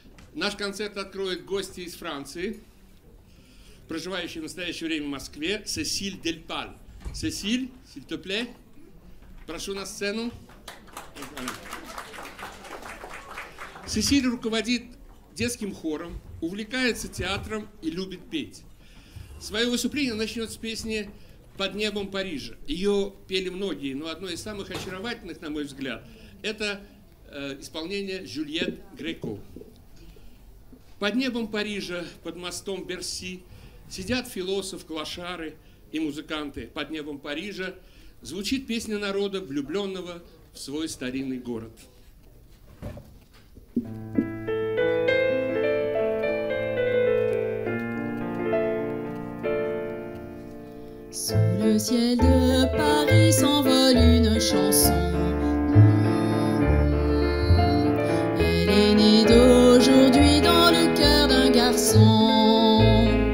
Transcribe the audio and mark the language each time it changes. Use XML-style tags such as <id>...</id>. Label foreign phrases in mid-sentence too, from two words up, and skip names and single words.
<ru>Наш концерт откроют гости из Франции, проживающие в настоящее время в Москве, Сесиль Дельпаль. Сесиль,</ru> <fr>s'il te plaît,</fr> <ru>прошу на сцену. Сесиль руководит детским хором, увлекается театром и любит петь. Свое выступление начнет с песни «Под небом Парижа». Ее пели многие, но одно из самых очаровательных, на мой взгляд, это исполнение Жюльет Греко. Под небом Парижа, под мостом Берси сидят философ, клошары и музыканты. Под небом Парижа звучит песня народа, влюбленного в свой старинный город.</ru> <fr>Sous le ciel de Paris s'envole une chanson. Elle est née d'aujourd'hui dans le cœur d'un garçon.</fr>